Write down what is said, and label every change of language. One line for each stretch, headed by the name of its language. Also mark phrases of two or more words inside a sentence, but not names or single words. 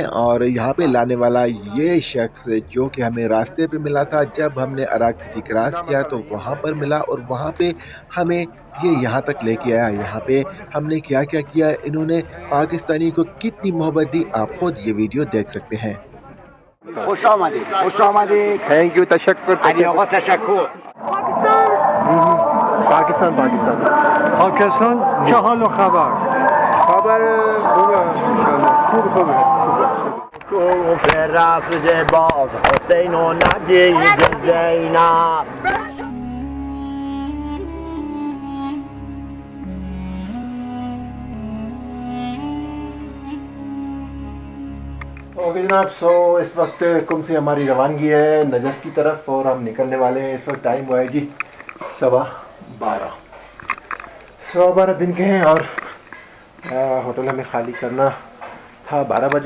Hindi: और यहाँ पे लाने वाला ये शख्स जो कि हमें रास्ते पे मिला था, जब हमने अराक सिटी क्रॉस किया तो वहाँ पर मिला और वहाँ पे हमें ये यहाँ तक लेके आया। यहाँ पे हमने क्या क्या किया, इन्होंने पाकिस्तानी को कितनी मोहब्बत दी, आप खुद ये वीडियो देख सकते हैं।
Persian: خوش آمدید. خوش آمدید.
English: thank you,
Hindi: तशक्कुर।
Persian: علی آقا تشکر.
Hindi: पाकिस्तान पाकिस्तान
Persian: پاکستان چه حال و خبر؟ خبر خوب گفت رفت باز حسین و ندید زینب.
Hindi: ओके जनाब, सो इस वक्त कुम से हमारी रवानगी है नजफ़ की तरफ और हम निकलने वाले हैं। इस वक्त टाइम हुआ है जी 12:15 दिन के हैं और होटल हमें ख़ाली करना था 12 बजे।